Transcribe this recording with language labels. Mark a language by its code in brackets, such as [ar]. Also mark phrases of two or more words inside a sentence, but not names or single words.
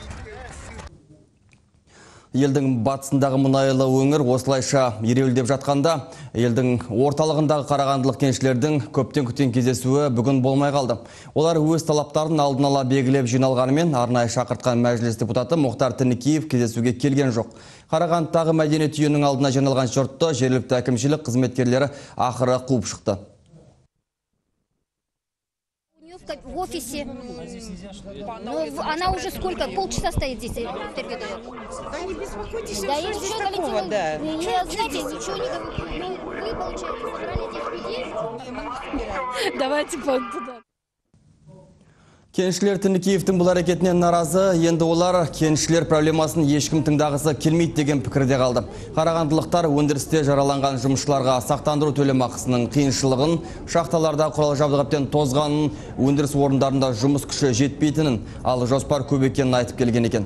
[kk] Елдің батысындағы мұнайлы өңір осылайша ереуілдеп жатқанда, елдің орталығындағы қарағандылық кеншілердің көптен күткен кездесуі бүгін болмай қалды. Олар өз талаптарын алдын ала белгілеп жиналғанымен, арнайы шақыртқан мәжіліс депутаты Мұхтар Тінікеев кездесуге келген жоқ. Қарағандыдағы мәдениет үйінің алдына жиналған жұртты жергілікті әкімшілік қызметкерлері ақыры қуып шықты. [ru] В офисе. Она уже сколько? Полчаса стоит здесь. Да не беспокойтесь, да я ничего такого, да. Знаете, ничего не говорю. Вы, получается, собрали здесь людей? Давайте туда. [kk] Кеншілер Тінікеевтің бұл әрекетінен наразы, енді олар кеншілер проблемасын ешкім тыңдағысы келмейді деген пікірде қалды. Қарағандылықтар өндірісте жараланған жұмысшыларға сақтандыру төлемақысының қиыншылығын, шахталарда құрал жабдықтан тозғанын, өндіріс орындарында жұмыс күші жетпейтінін, ал жоспар көп екенін айтып келген екен.